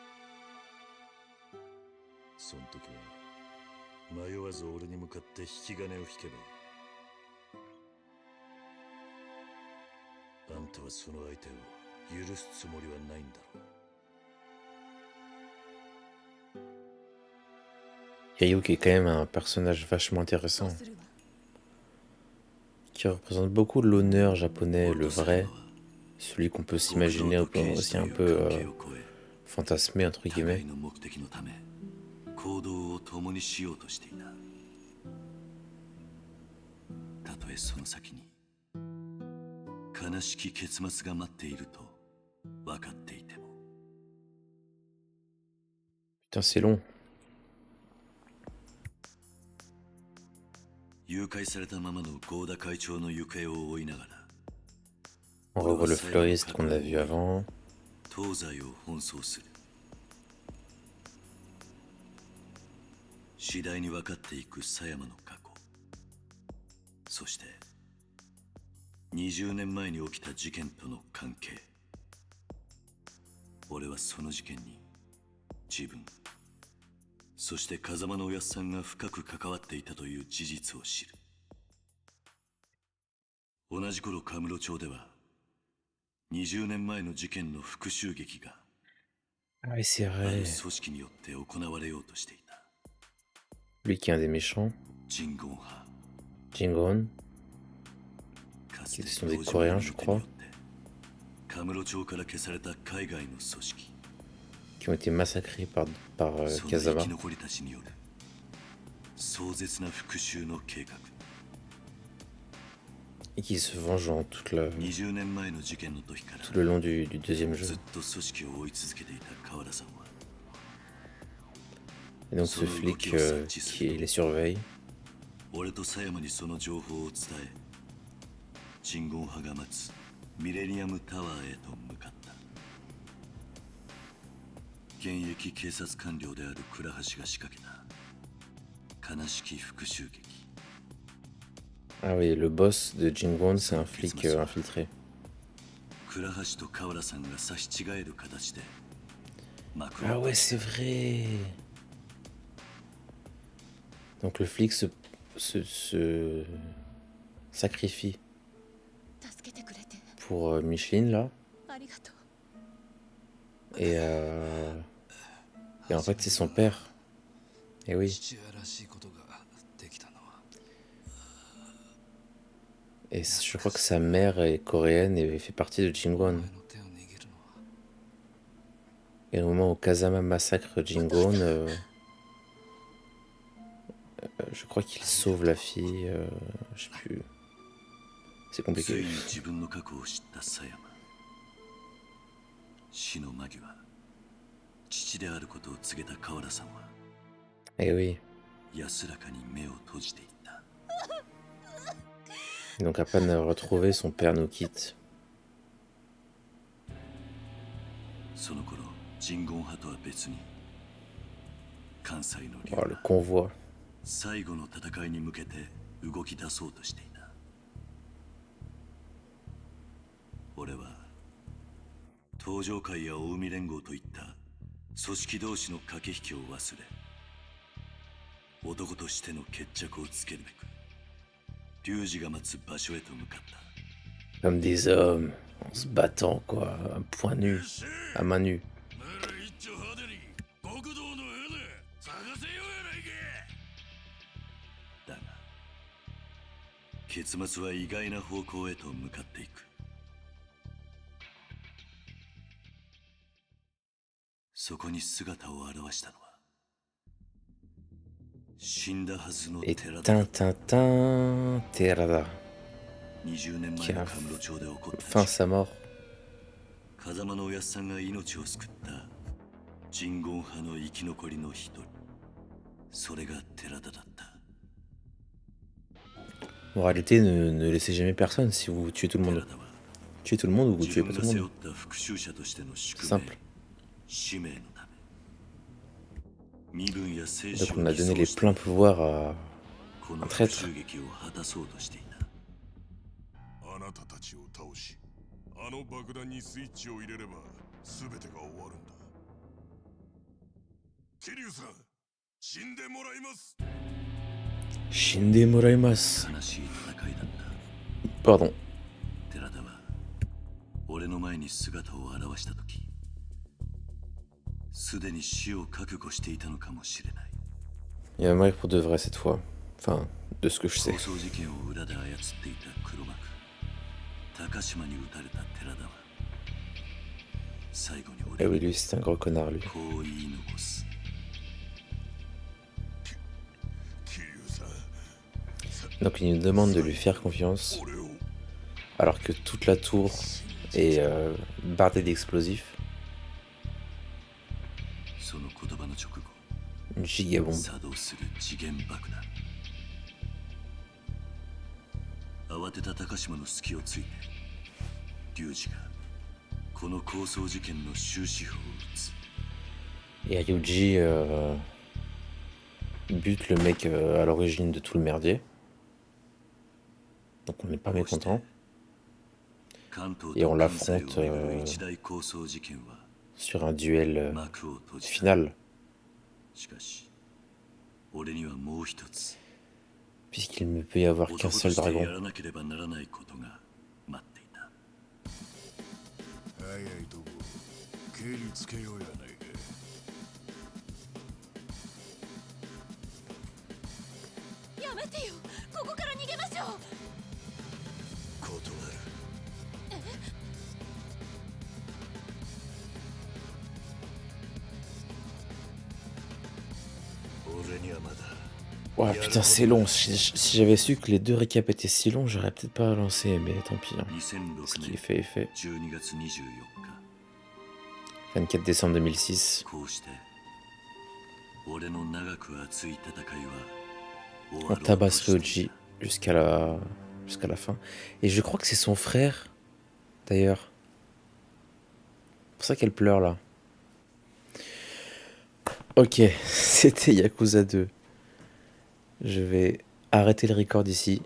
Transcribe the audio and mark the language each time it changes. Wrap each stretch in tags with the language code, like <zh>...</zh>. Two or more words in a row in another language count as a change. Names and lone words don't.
<ja>その時は迷わず俺に向かって引き金を引けばいい。あんたはその相手を許すつもりはないんだろう。</ja> <fr>Ryu qui est quand même un personnage vachement intéressant, qui représente beaucoup de l'honneur japonais, le vrai, celui qu'on peut s'imaginer aussi un peu fantasmé entre guillemets.</fr> <ja>行動を共にしようとしていた。たとえその先に悲しき結末が待っていると分かっていても。</ja> <fr>Putain, c'est long.</fr> <ja>誘拐されたままの合田会長の行方を追いながら</ja> <fr>On revoit le fleuriste qu'on a vu avant.</fr> <ja>東西を奔走する。次第に分かっていく佐山の過去、そして20年前に起きた事件との関係。俺はその事件に自分、そして風間のおやっさんが深く関わっていたという事実を知る。同じ頃カムロ町では20年前の事件の復讐劇が</ja> <fr>Ah oui, c'est</fr> <ja>ある</ja> <fr>vrai.</fr> <ja>組織によって行われようとしていた。</ja> <fr>Lui qui est un des méchants.</fr> <ja>ジンゴン派、 Jingon. かつ</ja> <fr>Qui</fr> <ja>て</ja> <fr>sont des</fr> <ja>同情</ja> <fr>Coréens,</fr> <ja>の</ja> <fr>je</fr> <ja>手によ</ja> <fr>crois.</fr> <ja>ってカムロ町から消された海外の組織、</ja> <fr>Qui ont été massacrés par</fr> <ja>その生 Kazama. き残りたちによる壮絶な復讐の計画。</ja> <fr>Et qui se vengent en</fr> <ja>20 年前の事件の時から</ja> <fr>tout le long du deuxième</fr> <ja>ず</ja> <fr>jeu.</fr> <ja>っと組織を追い続けていた川田さんは</ja> <fr>Et donc ce flic qui les surveille.</fr> <ja>俺と佐山にその情報を伝え、鎮魂派が待つミレニアムタワーへと向かった。現役警察官僚である倉橋が仕掛けた悲しき復讐劇。</ja> <fr>Ah oui, le boss de Jingon, c'est un flic infiltré.</fr> <ja>倉橋と川田さんが差し違える形で幕を</ja> <fr>Ah ouais, c'est vrai. Donc le flic se sacrifie</fr> <ja>助けてくれて</ja> <fr>pour Micheline là.</fr> <ja>ありがとう。</ja> <fr>Et en fait c'est son père. Et oui. Et je crois que sa mère est coréenne et fait partie de Jingon. Et au moment où Kazama massacre Jingon, je crois qu'il sauve la fille, je sais plus. C'est</fr> <ja>つい</ja> <fr>compliqué.</fr> <ja>に自分の過去を知った佐山。死の間際、父であることを告げた川田さんは</ja> <fr>Eh oui.</fr> <ja>安らかに目を閉じていった。</ja> <fr>Donc à peine retrouvé, son père nous quitte.</fr> <ja>その頃鎮魂派とは別に関西の竜</ja> <fr>Oh, le convoi.</fr> <ja>最後の戦いに向けて動き出そうとしていた。俺は東上会や大海連合といった組織同士の駆け引きを忘れ、男としての決着をつけるべく龍二が待つ場所へと向かった。</ja> <fr>Comme des hommes, en se battant, quoi, à point nu, à main nue.</fr> <ja>だが結末は意外な方向へと向かっていく。そこに姿を現したのは死んだはずの</ja> <fr>Et</fr> <ja>寺田。</ja> <fr>Tintintin Terada,</fr> <ja>20年</ja> <fr>qui</fr> <ja>前</ja> <fr>a</fr> <ja>の甘露町で起こった</ja> <fr>fin sa mort.</fr> <ja>風間のおやっさんが命を救った鎮魂派の生き残りの一人、それが寺田だった。</ja> <fr>En réalité, ne laissez jamais personne si vous tuez tout le monde. Tuez tout le monde ou vous</fr> <ja>自</ja> <fr>tuez</fr> <ja>分</ja> <fr>pas</fr> <ja>が</ja> <fr>tout le</fr> <ja>背</ja> <fr>monde.</fr> <ja>負った復讐者としての宿</ja> <fr>C'est</fr> <ja>命</ja> <fr>simple.</fr> <ja>使命のため身分や生</ja> <fr>Donc</fr> <ja>死</ja> <fr>on</fr> <ja>を</ja> <fr>a</fr> <ja>偽</ja> <fr>donné</fr> <ja>装</ja> <fr>les</fr> <ja>して</ja> <fr>pleins pouvoirs à</fr> <ja>こ</ja> <fr>un</fr> <ja>の復</ja> <fr>traître.</fr> <ja>讐劇を果たそうとしていた。あなたたちを倒し、あの爆弾にスイッチを入れれば全てが終わるんだ。桐生さん、死んでもらいます。死んでもらいます. 悲しい戦いだった。</ja> <fr>Pardon.</fr> <ja>寺田は俺の前に姿を現したとき、すでに死を覚悟していたのかもしれない。</ja> <fr>Il va mourir pour de vrai cette fois. Enfin, de ce que je sais.</fr> <ja>抗争事件を裏で操っていた黒幕高島に撃たれた寺田は最後に</ja> <fr>Eh</fr> <ja>俺</ja> <fr>oui,</fr> <ja>に</ja> <fr>lui, c'est un gros connard, lui.</fr> <ja>こう言い残す。桐生さん、</ja> <fr>Donc il nous demande de lui faire confiance,</fr> <ja>俺を</ja> <fr>alors que toute la tour est bardée d'explosifs.</fr> <ja>その言葉の直後、</ja> <fr>Une gigabombe.</fr> <ja>作動する次元爆弾。慌てた高島の隙をついて龍二がこの抗争事件の終止符を打つ。</ja> <fr>Et Ryuji bute le mec à l'origine de tout le merdier. Donc on n'est pas mécontent.</fr> <ja>関東</ja> <fr>Et on</fr> <ja>と関西を</ja> <fr>l'affronte</fr> <ja>巡る一大抗争事件は</ja> <fr>sur un duel</fr> <ja>幕を閉じた。</ja> <fr>final,</fr> <ja>しかし俺にはもう一つ</ja> <fr>puisqu'il ne peut y avoir</fr> <ja>男</ja> <fr>qu'un</fr> <ja>と</ja> <fr>seul</fr> <ja>してや</ja> <fr>dragon.</fr> <ja>らなければならないことが待っていた。早いとこ蹴りつけようやないか。やめてよ、ここから逃げましょう。断る。俺にはまだ</ja> <fr>Ouais, putain, c'est long. Si j'avais su que les deux récaps étaient si longs, j'aurais peut-être pas lancé, mais tant pis. Hein. 2006 Ce qui est</fr> <ja>年</ja> <fr>fait est fait.</fr> <ja>12 月24日</ja> <fr>24 décembre 2006.</fr> <ja>こうして俺の長く熱い戦いは終</ja> <fr>On</fr> <ja>わろうと</ja> <fr>tabasse</fr> <ja>してい Ryuji た。</ja> <fr>jusqu'à la fin. Et je crois que c'est son frère, d'ailleurs. C'est pour ça qu'elle pleure là. Ok, c'était Yakuza 2. Je vais arrêter le record ici.</fr>